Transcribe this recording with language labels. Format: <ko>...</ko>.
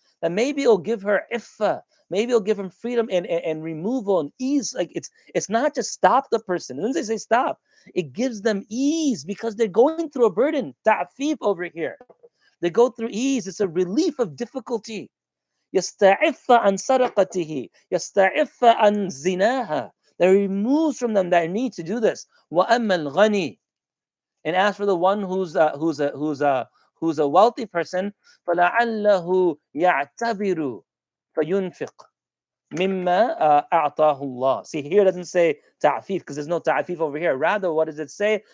<en>That maybe it'll give her iffa, maybe it'll give him freedom and removal and ease. Like it's not just stop the person. When they say stop, it gives them ease because they're going through a burden. Ta'fif over here. They go through ease. It's a relief of difficulty.</en> <ar>يستعف عن سرقته يستعف عن زناها.</ar> <en>That removes from them that need to do this.</en> <ar>وأما الغني,</ar> <en>and as for the one who's a wealthy person,</en> <ar>فلعله يعتبر فينفق مما أعطاه الله.</ar> <en>See, here it doesn't say ta'fif because there's no ta'fif over here. Rather, what does it say?</en>